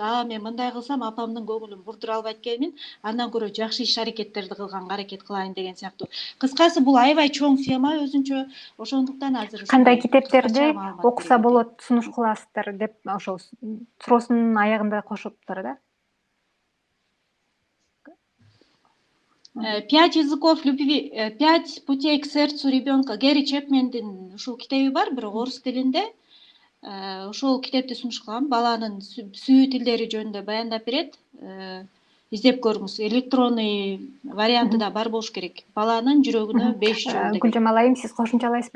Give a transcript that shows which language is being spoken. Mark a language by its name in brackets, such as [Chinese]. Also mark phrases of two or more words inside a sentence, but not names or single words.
[Kyrgyz] Мен мындай кылсам апамдын көңүлүн бурдура албайт экенмин, андан көрө жакшы иш аракеттерди кылганга аракет кылайын деген сыяктуу. Кыскасы, бул аябай чоң тема өзүнчө. Ошондуктан азыр кандай китептерди окуса болот сунуш кыласыздар деп ошол суроосунун аягында кошуптур да. [Russian] 5 языков любви, 5 путей к сердцу ребенка. [Kyrgyz] Гэри Чепмендин ушул китеби бар, бирок орус тилинде. Ошол китепти сунуш кылгам. Баланын сүйүү тилдери жөнүндө баяндап берет. издеп көрүңүз. [Russian] Электронный варианты [Kyrgyz] да бар болуш керек. Баланын жүрөгүнө 5 жол деген. Гүлжан Алайым, сиз кошумчалайсызбы?